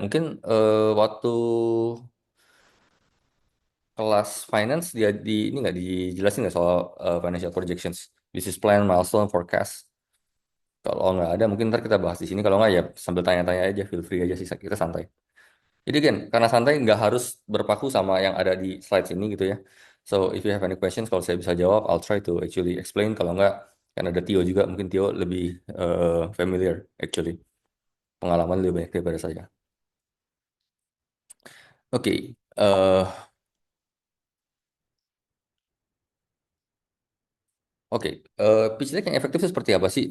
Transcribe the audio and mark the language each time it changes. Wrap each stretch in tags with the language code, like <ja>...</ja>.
<id>Mungkin waktu kelas finance dia di ini nggak dijelasin nggak soal financial projections, business plan, milestone, forecast. Kalau nggak ada, mungkin ntar kita bahas di sini. Kalau nggak ya sambil tanya-tanya aja,</id> <en>feel free</en> <id>aja sih, kita santai. Jadi kan, karena santai nggak harus berpaku sama yang ada di slide ini gitu ya.</id> <en>So if you have any questions,</en> <id>kalau saya bisa jawab,</id> <en>I'll try to actually explain.</en> <id>Kalau nggak, kan ada Tio juga, mungkin Tio lebih familiar actually, pengalaman lebih banyak daripada saya. Oke, Oke, pitch deck yang efektif itu seperti apa sih?</id>